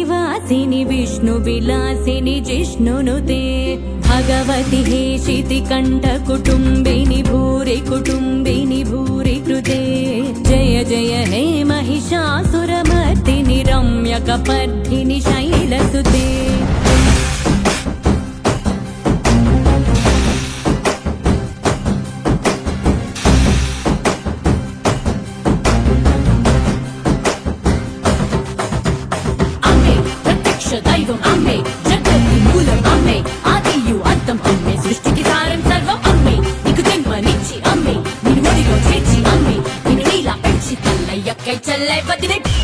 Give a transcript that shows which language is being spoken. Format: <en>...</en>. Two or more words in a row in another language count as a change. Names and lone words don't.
<sa>वासिनि विष्णुविलासिनि जिष्णुनुते भगवति हेशितिकण्ठकुटुम्बिनि भूरि कुटुम्बिनि भूरि कृते जय जय हे महिषासुरमर्दिनि रम्यकपर्दिनि शैलसुते</sa> <te>దైవం అమ్మే జగతి మూలం అమ్మే ఆదియు అంతం అమ్మే సృష్టికి సారం సర్వం అమ్మే నీకు జన్మనిచ్చి అమ్మే నిన్ను ఒడిలో చేర్చి అమ్మే నిన్ను నీలా పెంచి తల్లయ్యక్కై చెల్లై వదిలే</te>